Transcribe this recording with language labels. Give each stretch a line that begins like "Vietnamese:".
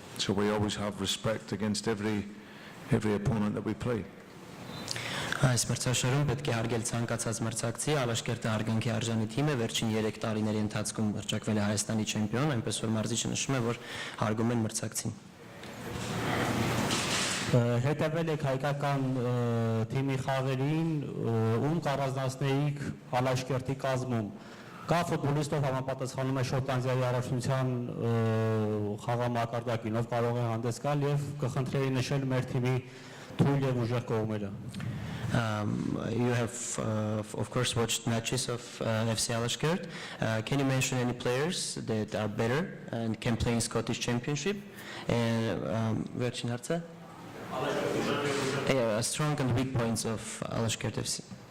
English: So we always have respect against every opponent that we play.
Armenian: Այս մրցաշարում պետք է հարգել ցանկացած մրցակցի, Ալաշկերտը հարգանքի արժանի թիմ է, վերջին 3 տարիների ընթացքում մրճակվել է Հայաստանի չեմպիոն, այնպես որ մարզիչը նշում է, որ հարգում են մրցակցին։ Հետևել եք հայկական թիմի խաղերին, ում կառանձնացնեիք Ալաշկերտի կազմում։ Կա ֆուտբոլիստով համապատասխանում է Շոտլանդիայի առաջնության խաղամակարդակին, ով կարող է հանդես գալ եւ կխնդրեի նշել մեր թիմի թույլ եւ ուժեղ կողմերը։
English: You have, of course, watched matches of FC Ալաշկերտ. Can you mention any players that are better and can play in Scottish Championship?
Armenian: Վերջին հարցը։
English: Strong and weak points of Ալաշկերտ FC.